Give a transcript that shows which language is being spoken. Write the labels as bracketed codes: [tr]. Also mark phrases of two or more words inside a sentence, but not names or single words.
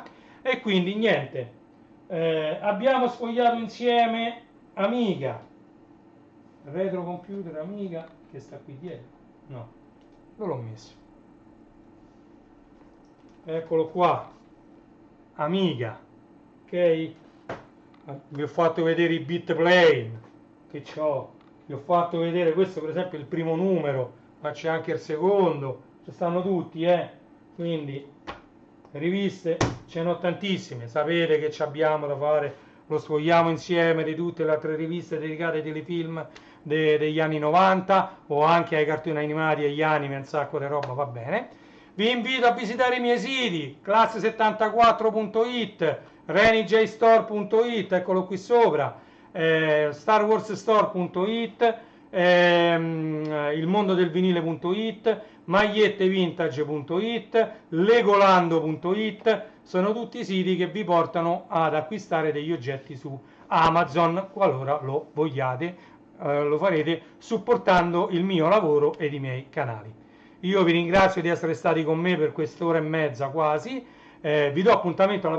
[it] E quindi niente, abbiamo sfogliato insieme Amiga, retro computer Amiga, che sta qui dietro, no, dove l'ho messo? Eccolo qua, Amiga, ok? Vi ho fatto vedere i bit plane che c'ho, vi ho fatto vedere questo per esempio il primo numero, ma c'è anche il secondo, ci stanno tutti, quindi riviste ce n'ho tantissime, sapete che ci abbiamo da fare, lo sfogliamo insieme di tutte le altre riviste dedicate ai telefilm degli anni 90 o anche ai cartoni animati e agli anime, un sacco di roba, va bene. Vi invito a visitare i miei siti, classe74.it, renijstore.it, eccolo qui sopra, starwarsstore.it, ilmondodelvinile.it, magliettevintage.it, legolando.it, sono tutti siti che vi portano ad acquistare degli oggetti su Amazon, qualora lo vogliate, lo farete supportando il mio lavoro ed i miei canali. Io vi ringrazio di essere stati con me per quest'ora e mezza quasi, vi do appuntamento alla